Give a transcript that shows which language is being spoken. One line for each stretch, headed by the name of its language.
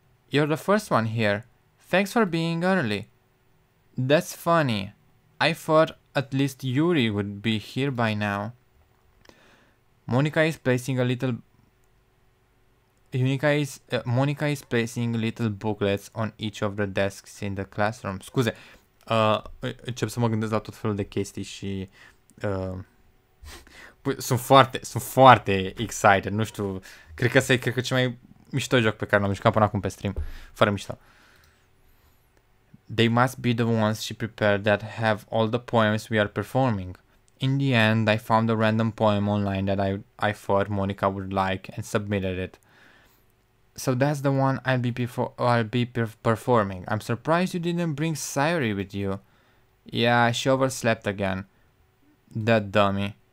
English: You're the first one here. Thanks for being early. That's funny. I thought at least Yuri would be here by now. Monica is placing little booklets on each of the desks in the classroom.
Romanian: Scuze, încep să mă gândesc la tot felul de chestii și sunt foarte excited. Nu știu, cred că cel mai mișto joc pe care l-am jucat până acum pe stream, fără mișto.
English: They must be the ones she prepared that have all the poems we are performing. In the end, I found a random poem online that I thought Monica would like and submitted it. So that's the one I'll be performing. I'm surprised you didn't bring Sayori with you. Yeah, she overslept again. That dummy.